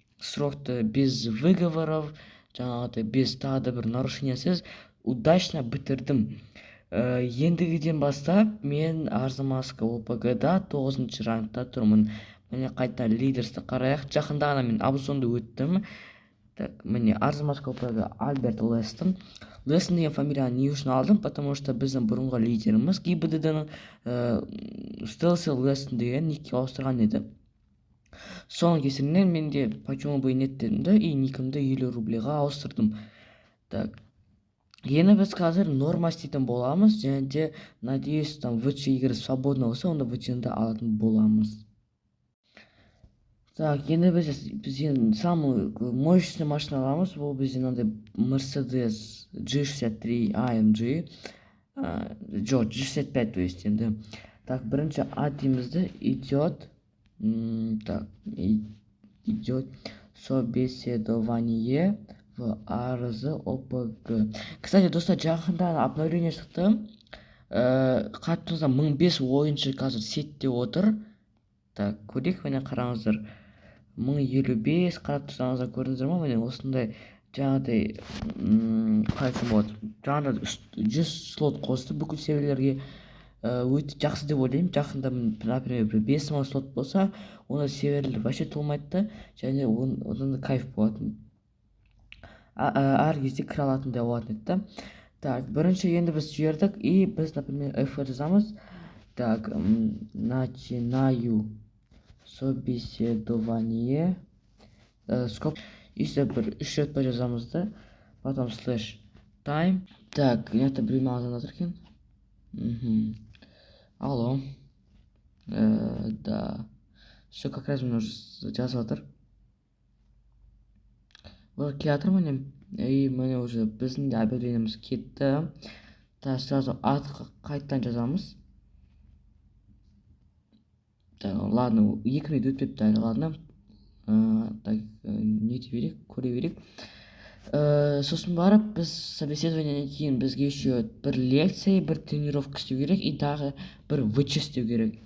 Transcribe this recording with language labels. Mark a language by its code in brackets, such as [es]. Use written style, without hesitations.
[kk] Срокты [ru] без выговоров, [kk] жаңағыдай без тағы да бір нарушениесіз удачно бітірдім. Ендігіден бастап мен Арзамасской ОПГ-да 9-шы рангта тұрмын. Міне қайта лидерсті қарайық. Жақында ғана мен аукционды өттім. [ru] Так, мне Арзамасского ОПГ Альберт Лестон. [kk] Лестон деген фамилияны не үшін алдым, [ru] потому что [kk] біздің бұрынғы лидеріміз ГИБДД-ның Стелси Лестон деген никке ауыстырған еді. Соның кесірінен мен де [ru] почему бы нет [kk] дедім де, и никімді 50 рублиға ауыстырдым. Так, енді біз қазір норма істейтін боламыз, және де, [ru] надеюсь, там [kk] ВЧ егер свободно болса, онда ВЧ-ді алатын боламыз. Так, енді біз [ru] самый мощный [kk] машина аламыз. Бұл бізден андай Mercedes G63 AMG. Жоқ, G65 [ru] то есть [kk] енді. Так, бірінші атимізді идет. [ru] Так, идет собеседование в Арз ОПГ. [kk] Кстати, достар, жақында обновление шықты. Қатымызда 1500 ойыншы қазір сетте отыр. Так, көрейік, міне қараңыздар. 1055 қарап тұрсаңыздар көрдіңіздер ма? Міне осындай жаңағыдай қалай болады. Жаңағыда 100 слот қосты бүкіл серверлерге. Өте жақсы деп ойлаймын. Жақында, например, 5000 слот болса, онда серверлер вообще толмайды, және одан да кайф болатын. Әр кезде кіре алатындай болатын еді. Так, бірінші енді біз жібердік, и біз, например, F жазамыз. [ru] Так, начинаю собеседование. Скоп. Если [kk] бір 3 рет жазамыз да, [ru] потом слэш [kk] time. [ru] Так, это [kk] біреу маған звондап жатыр екен. [ru] Алло. Да. Все, как раз мне уже [kk] жазып жатыр. Келе жатыр міне. И міне уже біздің де объявлениеміз кетті. [ru] Так, сразу [kk] қайтадан жазамыз. [ru] Так, ладно, [kk] 2 рет өтпепті әлі, ладно. Так, не ете берек, көре берек. Сосын барып, біз собеседованиеден кейін бізге еще бір лекция, бір тренировка істеу керек, и тағы бір ВЧ істеу керек.